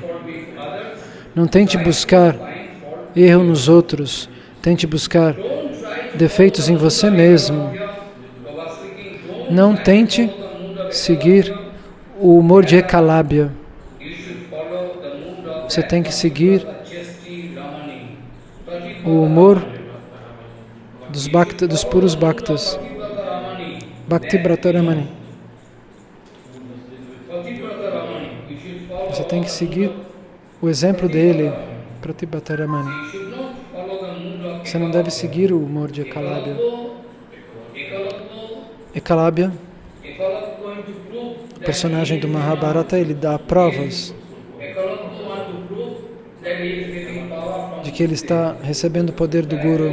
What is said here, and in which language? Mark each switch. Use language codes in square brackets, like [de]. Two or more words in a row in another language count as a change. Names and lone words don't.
[pt] Não tente buscar erro nos outros, tente buscar defeitos em você mesmo. Não tente seguir o humor de Ekalabhya. Você tem que seguir o humor dos puros bhaktas. Bhakti Brataramani. Você tem que seguir o exemplo dele, Pratibhataramani. Você não deve seguir o humor de Ekalabhya. Ekalabhya, o personagem do Mahabharata, ele dá provas de que ele está recebendo o poder do Guru.